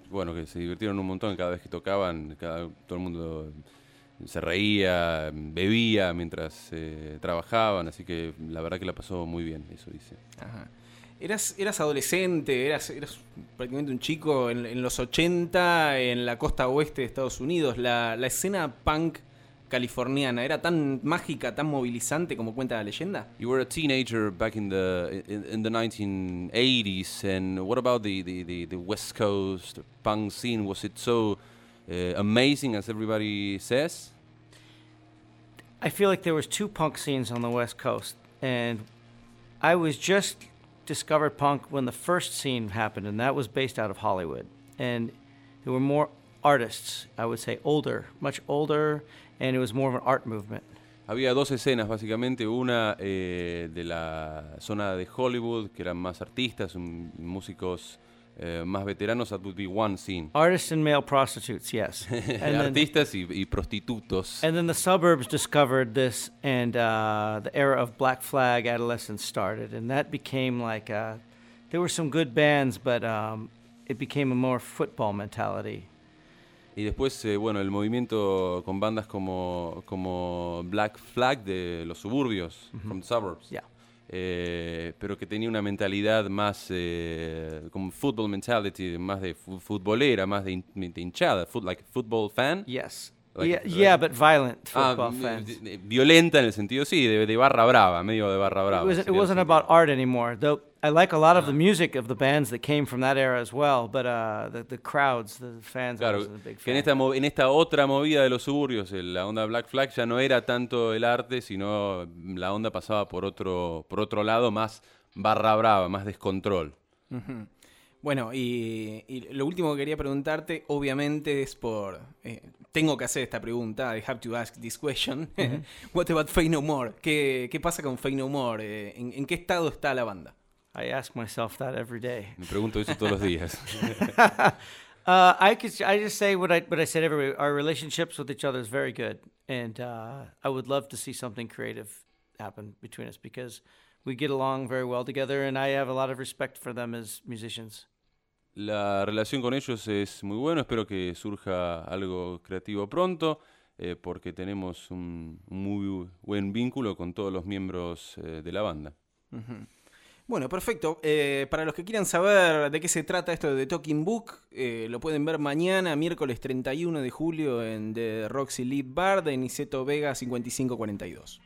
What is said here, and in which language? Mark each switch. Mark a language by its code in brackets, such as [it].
[es] bueno, que se divirtieron un montón cada vez que tocaban, todo el mundo se reía, bebía mientras trabajaban, así que la verdad que la pasó muy bien, eso dice. Ajá. Eras adolescente, eras prácticamente un chico en los 80 en la costa oeste de Estados Unidos. La escena punk californiana era tan mágica, tan movilizante como cuenta la leyenda. [en] You were a teenager back in the 1980s, and what about the West Coast punk scene? Was it so amazing as everybody says? I feel like there was 2 punk scenes on the West Coast, and I was just discovered punk when the first scene happened, and that was based out of Hollywood. And there were more artists, I would say older, much older, and it was more of an art movement. [es] Había 2 escenas, básicamente. Una de la zona de Hollywood, que eran más artistas, músicos más veteranos. [en] That would be 1 scene. Artists and male prostitutes, yes. [es] And artistas y prostitutos. [en] And then the suburbs discovered this, and the era of Black Flag adolescence started, and that became like there were some good bands, but it became a more football mentality. [es] Y después, bueno, el movimiento con bandas como Black Flag de los suburbios, mm-hmm. [en] From the suburbs. Yeah. [es] Pero que tenía una mentalidad más como [en] football mentality, [es] más de futbolera, más de hinchada, [en] like football fan. Yes. Yeah, but violent football fans. [es] Violenta en el sentido, sí, de barra brava, medio de barra brava. [en] It wasn't about art anymore, though. I like a lot of the music of the bands that came from that era as well, but the crowds, the fans, [es] claro, [en] I wasn't a big fan. [es] Que en esta otra movida de los suburbios, la onda Black Flag ya no era tanto el arte, sino la onda pasaba por otro lado, más barra brava, más descontrol. Mm-hmm. Bueno, y lo último que quería preguntarte, obviamente, es por... tengo que hacer esta pregunta, [en] I have to ask this question. Mm-hmm. What about Faith No More? [es] ¿Qué pasa con Faith No More? ¿En qué estado está la banda? [en] I ask myself that every day. [es] Me pregunto eso todos los días. [en] I just say what I said everybody. Our relationships with each other is very good. And I would love to see something creative happen between us because we get along very well together and I have a lot of respect for them as musicians. [es] La relación con ellos es muy buena. Espero que surja algo creativo pronto porque tenemos un muy buen vínculo con todos los miembros de la banda. Mm-hmm. Bueno, perfecto. Para los que quieran saber de qué se trata esto de Talking Book, lo pueden ver mañana, miércoles 31 de julio, en The Roxy Lee Bar de Niceto Vega 5542.